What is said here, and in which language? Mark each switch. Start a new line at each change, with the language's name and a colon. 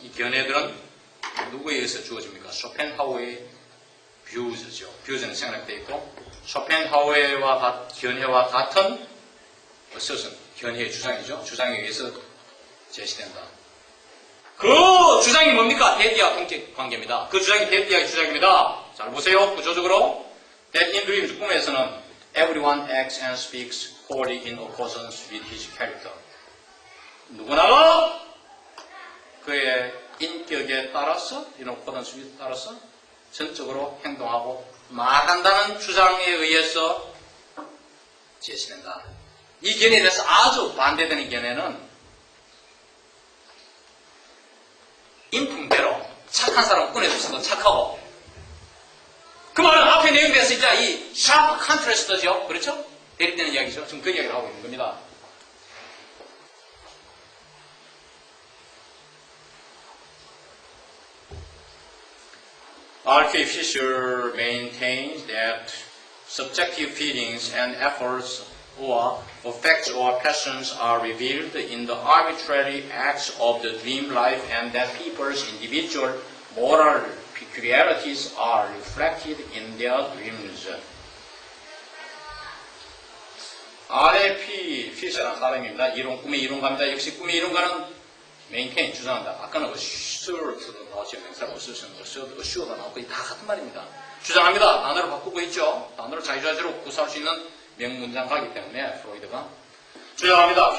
Korean: 이 견해들은 누구에 의해서 주어집니까? 쇼펜하우어의 뷰즈죠. 뷰즈는 생략되어 있고, 쇼펜하우어의 견해와 같은 어서슨 견해의 주장이죠. 주장에 의해서 제시된다. 그 주장이 뭡니까? 대디와 동격 관계입니다. 그 주장이 대디와의 주장입니다. 잘 보세요. 구조적으로.
English: That in dreams,
Korean: 꿈에서는
English: everyone acts and speaks wholly in accordance with his character.
Korean: 누구나가 그의 인격에 따라서,
English: in accordance with
Korean: 따라서 전적으로 행동하고 말한다는 주장에 의해서 제시된다. 이 견해에 대해서 아주 반대되는 견해는 인품대로 착한 사람은 꿈에서도 착하고, 그 말은 앞에 내용에서 이제 이 샤프 컨트래스트죠. 그렇죠? 대립되는 이야기죠. 지금 그 이야기를 하고 있는 겁니다.
English: R.K. Fisher maintains that subjective feelings and efforts or affects or passions are revealed in the arbitrary acts of the dream life and that people's individual moral peculiarities are reflected in their dreams. R.K.
Korean: Fisher라는 사람입니다. 꿈의 이론가입니다. 역시 꿈의 이론가는 maintain, 주장한다. 아까는 assured도 나왔죠. 명사로 assured도 나오고 다 같은 말입니다. 주장합니다. 단어를 바꾸고 있죠. 단어를 자유자재로 구사할 수 있는 명문장가이기 때문에 프로이드가 주장합니다.